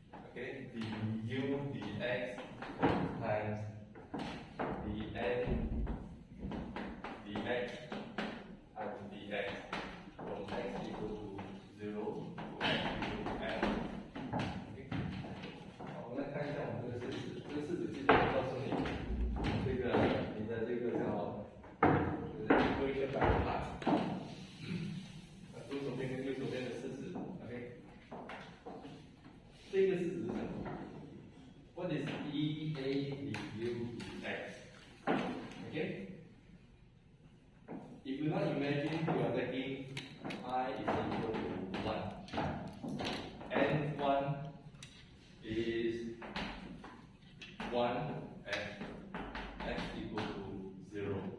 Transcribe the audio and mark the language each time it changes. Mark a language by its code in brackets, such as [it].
[en] okay, du dx times dn dx times dx from x equal to 0 to x equal to L。 [zh] 好，我们来看一下我们这个式子。这个式子基本上告诉你，这个你的这个叫 [en] equation by part， [zh] 左手边跟右手边的式子 ，OK。这个式子是什么 [en] ？What is E A du dx? Okay. If you not imagine you are taking I is equal to 1, N1 is 1 and x equal to 0.